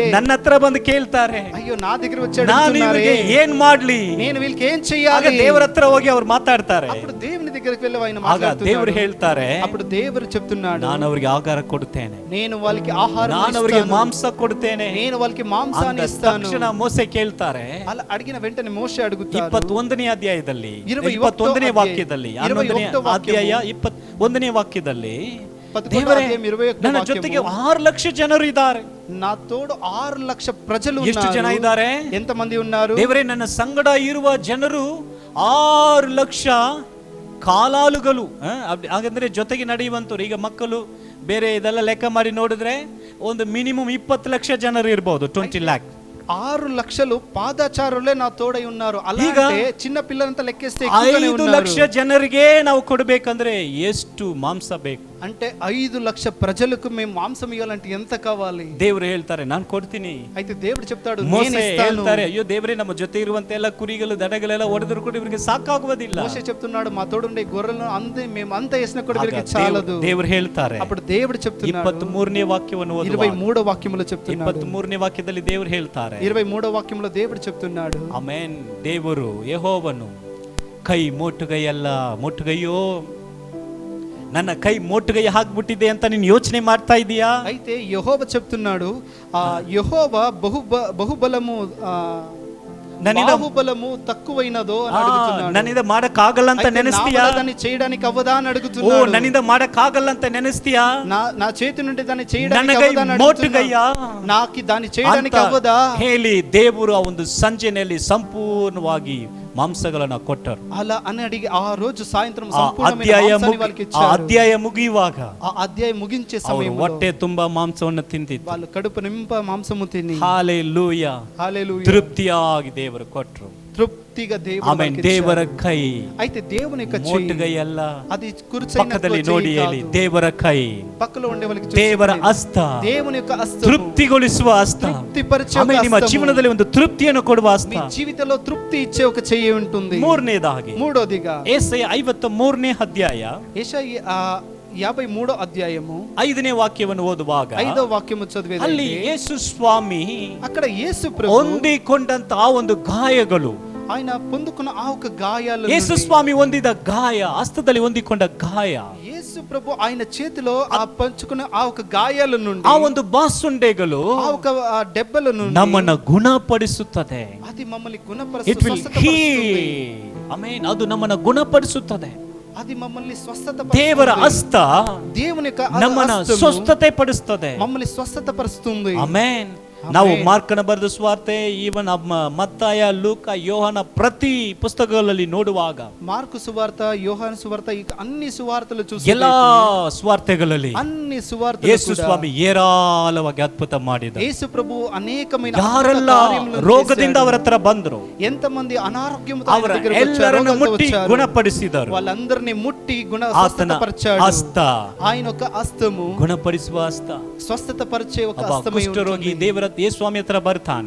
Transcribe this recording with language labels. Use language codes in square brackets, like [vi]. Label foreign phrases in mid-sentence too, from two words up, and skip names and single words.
[te] అయ్యో నా దగ్గర వచ్చాడు, [kn] ನಾನು ಇವರಿಗೆ ಏನ್ ಮಾಡ್ಲಿ, [te] నేను వీళ్ళకి ఏం చెయ్యాలి, చేయాలి. [kn] ದೇವರ ಹತ್ರ ಹೋಗಿ ಅವ್ರು ಮಾತಾಡ್ತಾರೆ. [te] అప్పుడు దేవుని దగ్గరికి వెళ్ళి ఆయన [kn] ಆಗ ದೇವರು [te] మాట్లాడుతున్నాడు. [kn] ಹೇಳ್ತಾರೆ, [te] అప్పుడు దేవుడు చెప్తున్నాడు, [kn] ನಾನು ಅವರಿಗೆ ಆಹಾರ ಕೊಡುತ್ತೇನೆ, [te] నేను వాళ్ళకి ఆహారం [kn] ನಾನು ಅವರಿಗೆ [te] ఇస్తాను, [kn] ಮಾಂಸ ಕೊಡುತ್ತೇನೆ. [te] నేను వాళ్ళకి మాంసాన్ని [kn] ಅಂದ [te] ఇస్తాను. [kn] ತಕ್ಷಣ ಮೋಸೆ ಕೇಳ್ತಾರೆ. [te] అలా అడిగిన వెంటనే మోషే అడుగుతాడు [kn] 21ನೇ ಅಧ್ಯಾಯದಲ್ಲಿ 21ನೇ ವಾಕ್ಯದಲ್ಲಿ 11ನೇ ಅಧ್ಯಾಯ 21ನೇ ವಾಕ್ಯದಲ್ಲಿ ದೇವರೇ ನನ್ನ ಜೊತೆಗೆ 6 ಲಕ್ಷ ಜನರು ಇದ್ದಾರೆ, [te] నా తోడు 6 లక్ష ప్రజలు [kn] ಎಷ್ಟು ಜನ ಇದ್ದಾರೆ? [te] ఎంత మంది ఉన్నారు? [kn] ದೇವರೇ ನನ್ನ ಸಂಗಡ ಇರುವ ಜನರು 6 ಲಕ್ಷ ಕಾಲಾಳುಗಳು. ಹಾಗಂದ್ರೆ ಜೊತೆಗೆ ನಡೆಯುವಂತವ್ರು. ಈಗ ಮಕ್ಕಳು ಬೇರೆ ಇದೆಲ್ಲ ಲೆಕ್ಕ ಮಾಡಿ ನೋಡಿದ್ರೆ ಒಂದು ಮಿನಿಮಮ್ 20 ಲಕ್ಷ ಜನರು ಇರಬಹುದು, 20 ಲ್ಯಾಕ್. [te] 6 లక్షలు పాదచారులే నా తోడై ఉన్నారు. [kn] ಈಗ [te] అలాగే చిన్న పిల్లలంతా లెక్కేస్తే [kn] 5 ಲಕ್ಷ ಜನರಿಗೆ ನಾವು ಕೊಡಬೇಕಂದ್ರೆ ಎಷ್ಟು ಮಾಂಸ ಬೇಕು? [te] అంటే 5 లక్ష ప్రజలకు మేము మాంసం ఇవ్వాలంటే ఎంత కావాలి? [kn] ದೇವರು ಹೇಳ್ತಾರೆ, ನಾನು ಕೊಡ್ತೀನಿ. [te] అయితే దేవుడు చెప్తాడు, [kn] ಮೋಸೆ [te] నేను ఇస్తాను. [kn] ಹೇಳ್ತಾರೆ, ಅಯ್ಯೋ ದೇವರೇ, ನಮ್ಮ ಜೊತೆ ಇರುವಂತ ಎಲ್ಲ ಕುರಿಗಳು ದನಗಳೆಲ್ಲ ಹೊಡೆದ್ರು ಕೂಡ ಇವರಿಗೆ ಸಾಕಾಗುವುದಿಲ್ಲ. [te] మోషే చెప్తున్నాడు, మా తోడుండే గొర్రెలను మేము అంతా వేసిన కూడా వీరికి చాలదు. [kn] ದೇವರು ಹೇಳ್ತಾರೆ. [te] అప్పుడు దేవుడు చెప్తున్నాడు, [kn] 23ನೇ ವಾಕ್ಯವನ್ನು ಓದುವಾಗ [te] 23వ వాక్యములో చెప్తున్నాడు. [kn] 23ನೇ ವಾಕ್ಯದಲ್ಲಿ ದೇವರು ಹೇಳ್ತಾರೆ, [te] 23వ వాక్యములో దేవుడు చెప్తున్నాడు, [kn] ಆಮೆನ್. ದೇವರು ಯೆಹೋವನು ಕೈ ಮೋಟುಗೈಯಲ್ಲ, ಮೋಟುಗೈಯೋ ನನ್ನ ಕೈ ಮೋಟುಗೈ ಹಾಕ್ಬಿಟ್ಟಿದೆ ಅಂತ ನೀನು ಯೋಚನೆ ಮಾಡ್ತಾ ಇದೀಯಾ? [te] అయితే యెహోవా చెప్తున్నాడు, యెహోవా బహుబలము బాహుబలము తక్కువైనదో అని అడుగుతున్నాడు. [kn] నన్నింದ ಮಾಡಕ್ಕಾಗಲ್ಲ ಅಂತ ನೆನೆಸ್ತೀಯಾ? [te] దాన్ని చేయడానికి అవ్వదా అని అడుగుతున్నాడు. [kn] ఓ నన్నింದ ಮಾಡಕ್ಕಾಗಲ್ಲ ಅಂತ ನೆನೆಸ್ತೀಯಾ? [te] నా చేతి నుండి దాన్ని చేయడానికి [kn] ನನಗೆ [te] అవ్వదా అని [kn] ಮೋಟುಗೈಯಾ? [te] నాకు దాన్ని చేయడానికి అవ్వదా [kn] ಹೇಳಿ ದೇವರು ಆ ಒಂದು ಸಂಜೆಯಲ್ಲಿ ಸಂಪೂರ್ಣವಾಗಿ ಮಾಂಸಗಳನ್ನು ಕೊಟ್ಟರು. [te] అలా అని అడిగి ఆ రోజు సాయంత్రం సంపూర్ణమైన మాంసాన్ని వాళ్ళకి ఇచ్చారు. [kn] ಅಧ್ಯಾಯ ಮುಗಿಯುವಾಗ, [te] ఆ అధ్యాయం ముగించే సమయంలో [kn] ಹೊಟ್ಟೆ ತುಂಬಾ ಮಾಂಸವನ್ನು ತಿಂದಿದ್ರು. [te] వాళ్ళు కడుపు నింప మాంసము తిని హల్లెలూయా, హల్లెలూయా, [kn] ತೃಪ್ತಿಯಾಗಿ ದೇವರು ಕೊಟ್ಟರು. [te] తృప్తిగా [kn] ಆಮೆನ್. ದೇವರ ಕೈ [te] అయితే దేవుని యొక్క [kn] ಮೋಟುಗೈ ಅಲ್ಲ, [te] అది కుర్చైన [kn] ಪಕ್ಕದಲ್ಲಿ ನೋಡಿ ಹೇಳಿ, ದೇವರ ಕೈ, [te] పక్కలో ఉండే వాళ్ళకి [kn] ದೇವರ ಹಸ್ತ, [te] దేవుని యొక్క హస్తం, [kn] ತೃಪ್ತಿಗೊಳಿಸುವ ಹಸ್ತ. [te] తృప్తిపరిచే [kn] ಆಮೆನ್. ನಿಮ್ಮ ಜೀವನದಲ್ಲಿ ಒಂದು ತೃಪ್ತಿಯನ್ನು ಕೊಡುವ ಹಸ್ತ, [te] మీ జీవితంలో తృప్తి ఇచ్చే ఒక చెయ్యి ఉంటుంది. [kn] ಮೂರನೇದಾಗಿ [te] మూడోదిగా [kn] ಯೆಶಾಯ 53ನೇ ಅಧ್ಯಾಯ [te] యెషయా 53వ అధ్యాయము [kn] 5ನೇ ವಾಕ್ಯವನ್ನು ಓದುವಾಗ [te] 5వ వాక్యము చదివేది [kn] ಅಲ್ಲಿ ಯೇಸು ಸ್ವಾಮಿ [te] అక్కడ యేసు ప్రభు [kn] ಹೊಂದಿಕೊಂಡಂತ ಆ ಒಂದು ಗಾಯಗಳು, [te] ఆయన పొందుకున్న ఆ ఒక గాయాలు, [kn] ಯೇಸು ಸ್ವಾಮಿ ಹೊಂದಿದ ಗಾಯ, ಹಸ್ತದಲ್ಲಿ ಹೊಂದಿಕೊಂಡ ಗಾಯ, [te] యేసు ప్రభు ఆయన చేతిలో ఆ పంచుకున్న ఆ ఒక గాయాల నుండి, [kn] ಆ ಒಂದು ಬಾಸುಂಡೆಗಳು [te] ఆ ఒక దెబ్బల నుండి [kn] ನಮ್ಮನ್ನು ಗುಣಪಡಿಸುತ್ತದೆ. [te] అది మమ్మల్ని [en] It [te] గుణపరుస్తుంది, [en] will [te] స్వస్థతపరుస్తుంది. [en] heal. [kn] ಆಮೆನ್. ಅದು ನಮ್ಮನ್ನು ಗುಣಪಡಿಸುತ್ತದೆ. [te] అది మమ్మల్ని [kn] ದೇವರ [te] స్వస్థతపరుస్తుంది. [kn] ಹಸ್ತ [te] దేవుని యొక్క [kn] ನಮ್ಮನ್ನು [te] హస్తము [kn] ಸ್ವಸ್ಥತೆ ಪಡಿಸುತ್ತದೆ. [te] మమ్మల్ని స్వస్థతపరుస్తుంది. [kn] ಆಮೆನ್. ನಾವು ಮಾರ್ಕನ ಬರೆದ ಸುವಾರ್ತೆ, ಈವನ್ ಮತ್ತಾಯ, ಲೂಕ, ಯೋಹಾನ ಪ್ರತಿ ಪುಸ್ತಕಗಳಲ್ಲಿ ನೋಡುವಾಗ, [te] మార్కు సువార్త, యోహాను సువార్త, ఇక అన్ని సువార్తలు చూసి [kn] ಎಲ್ಲಾ ಸುವಾರ್ತೆಗಳಲ್ಲಿ [te] అన్ని సువార్తలు [kn] ಯೇಸು ಸ್ವಾಮಿ ಏರಾಳವಾಗಿ ಅದ್ಭುತ ಮಾಡಿದ. [te] యేసు ప్రభు అనేకమైన [kn] ಯಾರೆಲ್ಲ ರೋಗದಿಂದ ಅವರ ಹತ್ರ ಬಂದ್ರು, [te] ఎంతమంది అనారోగ్యంతో [kn] ಅವರ ಎಲ್ಲರನ್ನು ಮುಟ್ಟಿ ಗುಣಪಡಿಸಿದರು. [te] వాళ్ళందరినీ ముట్టి [kn] ಆತನ [te] స్వస్థతపరిచాడు. [kn] ಹಸ್ತ, [te] ఆయన ఒక హస్తము [kn] ಗುಣಪಡಿಸುವ ಹಸ್ತ. [te] స్వస్థతపరిచే ఒక [kn] ಒಬ್ಬ [te] హస్తమై [kn] ಕುಷ್ಠರೋಗಿ [te] ఉంటుంది. [kn] ದೇವರ ಯೇಸು ಸ್ವಾಮಿ ಹತ್ರ ಬರ್ತಾನೆ.